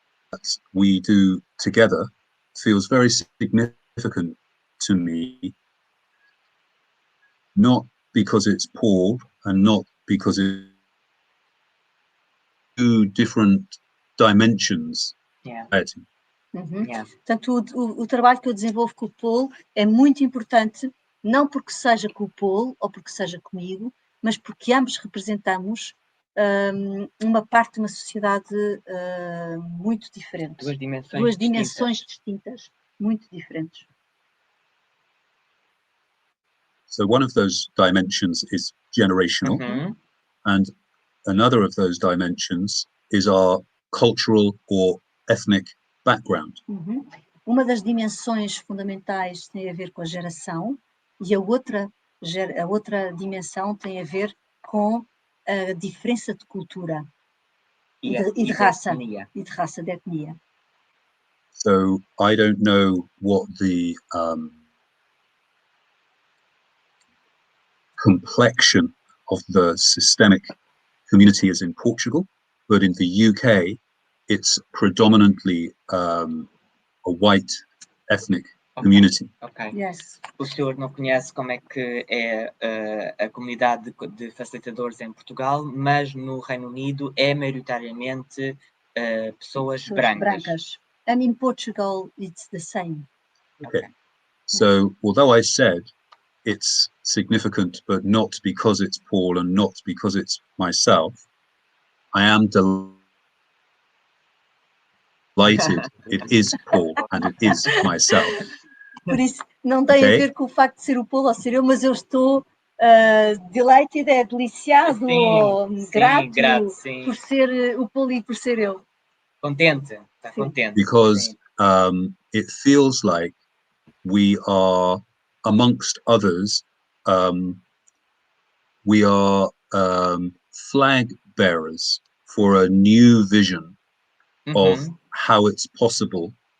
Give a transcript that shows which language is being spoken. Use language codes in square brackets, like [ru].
[en] That we do together feels very significant to me, not because it's Paul and not because it's two different dimensions. [pt] Portanto, o trabalho que eu desenvolvo com o Paul é muito importante, não porque seja com o Paul ou porque seja comigo, mas porque ambos representamos uma parte de uma sociedade muito diferente. Duas dimensões distintas, muito diferentes. [en] So one of those dimensions is generational, and another of those dimensions is our cultural or ethnic background. [pt] Uma das dimensões fundamentais tem a ver com a geração e a outra dimensão tem a ver com a diferença de cultura e de raça, de etnia. [en] So I don't know what the complexion of the systemic community is in Portugal, but in the UK, it's predominantly a white ethnic community. Ok. Yes. [pt] O senhor não conhece como é que é a comunidade de facilitadores em Portugal, mas no Reino Unido é maioritariamente pessoas brancas. [en] And in Portugal, it's the same. Okay. So although I said it's significant, but not because it's Paul and not because it's myself, I am delighted it is Paul and it is myself. [pt] Por isso, não tem a ver com o facto de ser o Paul ou ser eu, mas eu estou delighted, deliciado, ou grato sim. por ser o Paul e por ser eu. Contente, está contente. [en] Because it feels like we are, amongst others, we are flag bearers for a new vision of how it's possible